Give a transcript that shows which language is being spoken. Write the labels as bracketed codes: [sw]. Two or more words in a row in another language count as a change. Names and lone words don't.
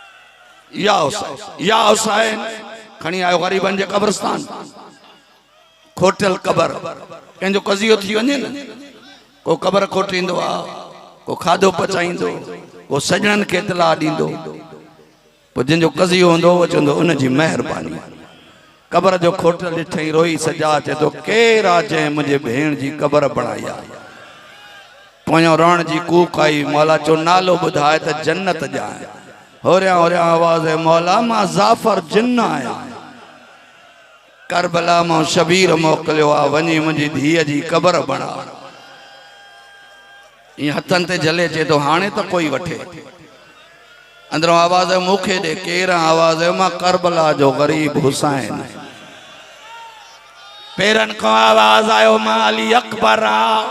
[sd] या हुसैन खणी आयो ग़रीबनि जे क़ब्रिस्तान, खोटल कबर कंहिंजो कज़ियो थी वञे न, को कबर खोटींदो आहे, को खाधो पचाईंदो, को सजणनि खे इतलाह ॾींदो, पोइ जंहिंजो कज़ियो हूंदो उहो चवंदो उनजी महिरबानी। कबर जो खोटल ॾिठई रोई सजा चए थो केरु आहे जंहिं मुंहिंजे भेण जी कबर बणाई आहे। पोयों रण जी कूक आई, मौला चो नालो ॿुधाए त जन्नत ॼाए। होरिया होरिया आवाज़ है मौला मां ज़ाफ़र जिन्ना आया, करबला मां शबीर मोकिलियो आहे वञी मुंहिंजी धीअ जी कबर बणा। ईअं हथनि ते जले चए थो हाणे त कोई वठे। अंदरों आवाज़ है मूंखे ॾे केरु? आवाज़ है मां करबला जो ग़रीब हुसैन। पेरनि खां आवाज़ आयो मां अली अकबर आ।